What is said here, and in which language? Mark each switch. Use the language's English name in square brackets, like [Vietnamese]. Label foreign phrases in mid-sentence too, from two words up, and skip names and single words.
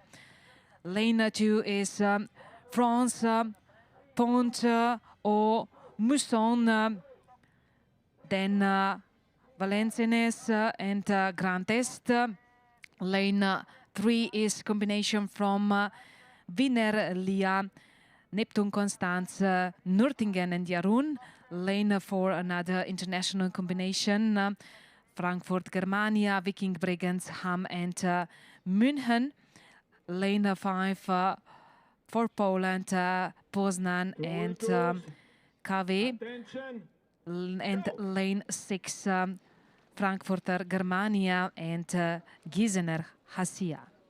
[English] Lane 2 is France, Pont or Mousson, then Valenciennes and Grand Est. Lane 3 is combination from Wiener Lia, Neptun Constance, Nürtingen and Jarun. Lane 4, another international combination, Frankfurt Germania, Viking Bregenz, Hamm and München. Lane 5 for Poland, Poznan and KW. And lane 6, Frankfurter Germania and Gießener Hassia.